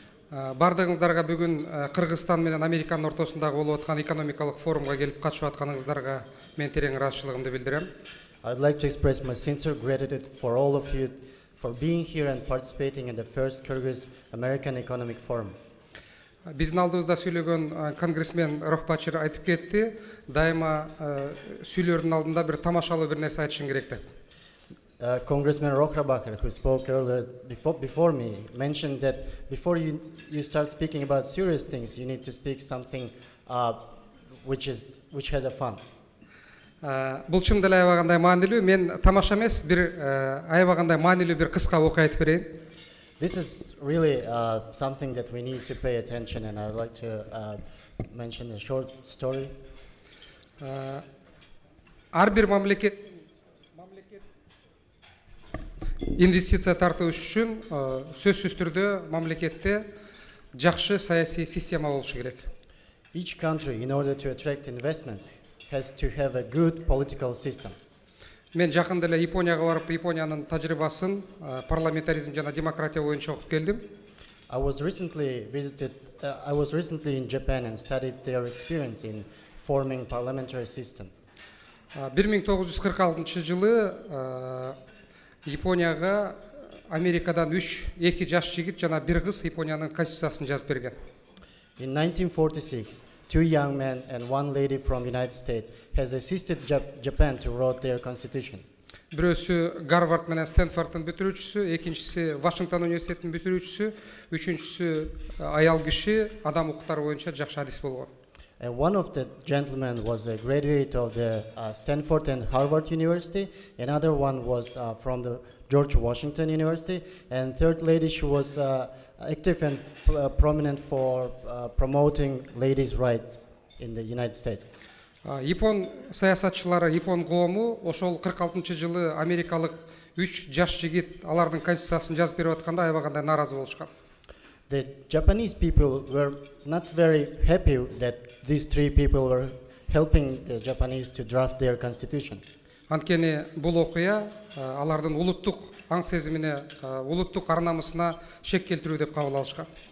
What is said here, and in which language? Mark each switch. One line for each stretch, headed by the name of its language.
Kyrgyz: бардыгыңыздарга бүгүн Кыргызстан менен Американын ортосундагы болуп аткан экономикалык форумга келип катышып атканыңыздарга мен терең ыраазычылыгымды билдирем.
English: I'd like to express my sincere gratitude for all of you for being here and participating in the first Kyrgyz American Economic Forum.
Kyrgyz: Биздин алдыбызда сүйлөгөн конгрессмен Рохбачыр айтып кетти, дайыма сүйлөрдүн алдында бир тамашалуу бир нерсе айтышың керек деп.
English: Congressman Rohrabacher, who spoke earlier before me, mentioned that before you start speaking about serious things, you need to speak something which has a fun.
Kyrgyz: Бул чын деле аябагандай маанилүү, мен тамаша эмес, бир аябагандай маанилүү бир кыска окуя айтып берейин.
English: This is really something that we need to pay attention, and I'd like to mention a short story.
Kyrgyz: Ар бир мамлекет инвестиция тартуу үчүн сөзсүз түрдө мамлекетте жакшы саясий система болушу керек.
English: Each country, in order to attract investments, has to have a good political system.
Kyrgyz: Мен жакында эле Японияга барып, Япониянын тажрыйбасын парламентаризм жана демократия боюнча окуп келдим.
English: I was recently in Japan and studied their experience in forming parliamentary system.
Kyrgyz: 1946 жылы Японияга Америкадан 2 жаш жигит жана 1 кыз Япониянын конституциясын жазып берген.
English: In 1946, 2 young men and 1 lady from United States has assisted Japan to write their constitution.
Kyrgyz: Бирөөсү Гарвард менен Стэнфордтун бүтүрүүчүсү, экинчиси Вашингтон университетинин бүтүрүүчүсү, үчүнчүсү аял киши адам укуктары боюнча жакшы адис болгон.
English: And one of the gentlemen was a graduate of the Stanford and Harvard University. Another one was from the George Washington University. And third lady, she was active and prominent for promoting ladies' rights in the United States.
Kyrgyz: Япон саясатчылары, Япон коому ошол 46 жылы америкалык 3 жаш жигит алардын конституциясын жазып берип атканда аябагандай нааразы болушкан.
English: The Japanese people were not very happy that these three people were helping the Japanese to draft their constitution.
Kyrgyz: Анткени бул окуя алардын улуттук аң сезимине, улуттук ар намысына шек келтирүү деп кабыл алышкан.